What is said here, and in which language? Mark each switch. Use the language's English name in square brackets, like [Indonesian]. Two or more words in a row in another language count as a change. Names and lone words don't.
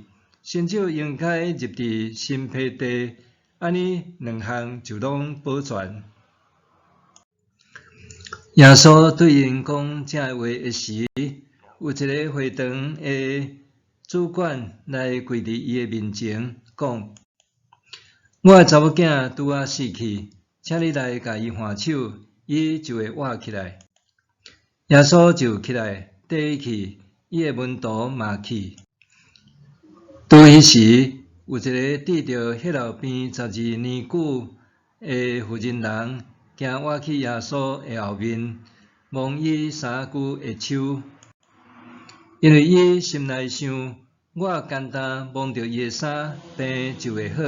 [Min Nan Chinese] 新酒应该入伫新皮袋，安尼两项就拢保全。” 耶稣对因讲这话的时，有一个会堂的主管来跪伫伊的面前，讲：“我的查某囝拄仔死去，请你来甲伊换手，伊就会活起来。” 耶稣就起来缀伊去，伊的门徒嘛去。拄迄时，有一个治着血漏病12年久的妇人人，行活去耶稣的后面，摸伊3句的手，因为伊心内想：我简单摸着伊的衫，病就会好。